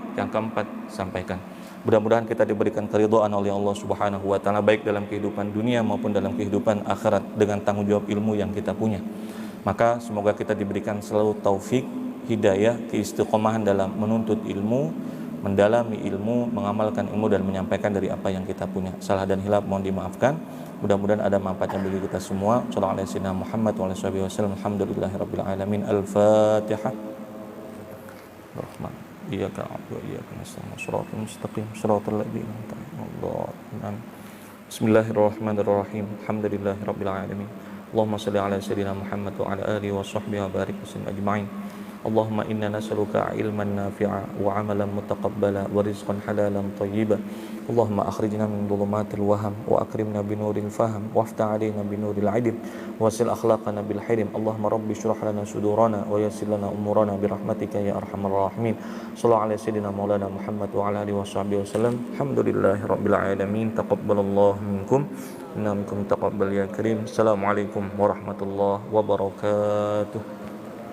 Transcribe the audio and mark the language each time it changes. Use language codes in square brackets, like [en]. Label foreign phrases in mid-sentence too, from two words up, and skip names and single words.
[id] Yang keempat, sampaikan. Mudah-mudahan kita diberikan keridhaan oleh [ar] الله سبحانه وتعالى, [id] baik dalam kehidupan dunia maupun dalam kehidupan akhirat, dengan tanggung jawab ilmu yang kita punya. Maka semoga kita diberikan selalu taufik, hidayah, keistiqomahan dalam menuntut ilmu, mendalami ilmu, mengamalkan ilmu, dan menyampaikan dari apa yang kita punya. Salah dan hilaf mohon dimaafkan. Mudah-mudahan ada manfaatnya bagi kita semua. [ar] صلى الله عليه وسلم محمد وآله وسلم. الحمد لله رب العالمين. Al-Fatihah. Rahman. إياك نعبد وإياك نستعين. الصراط المستقيم. صراط الذين أنعمت عليهم. بسم الله الرحمن الرحيم. الحمد لله رب العالمين. اللهم صل على سيدنا محمد وعلى آله وصحبه وبارك وسلم أجمعين. اللهم إنا نسألك علما نافعا وعملا متقبلا ورزقا حلالا طيبا. اللهم أخرجنا من ظلمات الوهم وأكرمنا بنور الفهم وافتح علينا بنور العلم وسهل أخلاقنا بالحلم. اللهم رب اشرح لنا صدورنا ويسر لنا أمورنا برحمتك يا أرحم الراحمين. صلى الله عليه سيدنا مولانا محمد وعلى آله وصحبه وسلم. الحمد لله رب العالمين. تقبل الله منكم إنا منكم تقبل يا كريم. السلام عليكم ورحمة الله وبركاته.